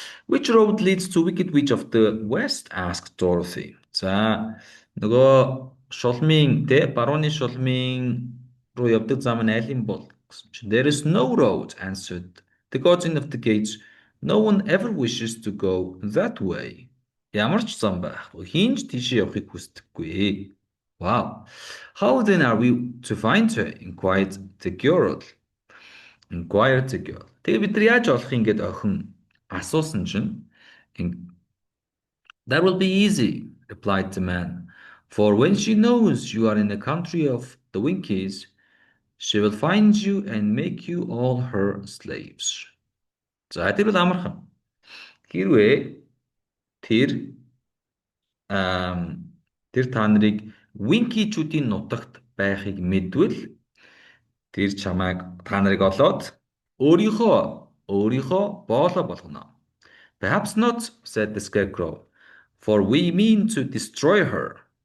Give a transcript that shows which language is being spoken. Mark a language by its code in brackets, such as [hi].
[en] Which road leads to Wicked Witch of the West? Asked Dorothy. [mn] За нөгөө шулмын барууны шулмын руу явдаг зам нь аль юм бол гэсэн чинь [en] there is no road, answered the guardian of the gates. No one ever wishes to go that way. [mn] Ямар ч зам байхгүй. Хинж тийшээ явахыг хүсдэггүй. [en] Wow. How then are we to find her? Inquired the girl. [mn] Тэгээ бид нар яаж олох юм гээд охин асуусан чинь [en] That will be easy, replied the man. For when she knows you are in the country of the Winkies, she will find you and make you all her slaves. [mn] За тэр бол амархан. Хэрвээ тэр та нарыг Winky-чүүдийн нутагт байхыг мэдвэл тэр та нарыг олоод өөрийнхөө боолоо болгоно. [en] Perhaps not, said the scarecrow, for we mean to destroy her.